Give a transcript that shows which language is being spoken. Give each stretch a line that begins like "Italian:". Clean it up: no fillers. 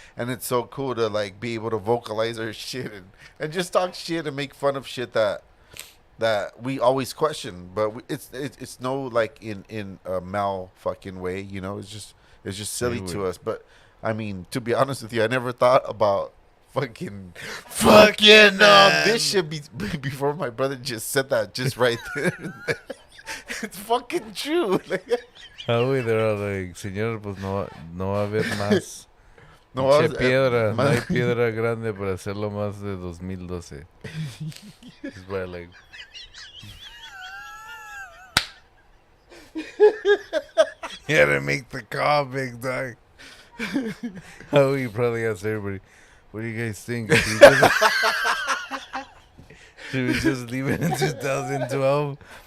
English: And it's so cool to like be able to vocalize our shit and just talk shit and make fun of shit that we always question, but it's no like in a mal fucking way, you know. It's just silly to us. But I mean, to be honest with you, I never thought about fucking this shit before my brother just said that just right there. It's fucking true. Like,
Spanish: Ah, güey,
English: they're all like,
Spanish: señor, pues no va a haber más. no, Pinche piedra, no hay más- piedra grande para hacerlo más de 2012.
English: It's by like, you gotta make the call, big dog. Oh, you probably asked everybody, what do you guys think? Should we just leave it in 2012?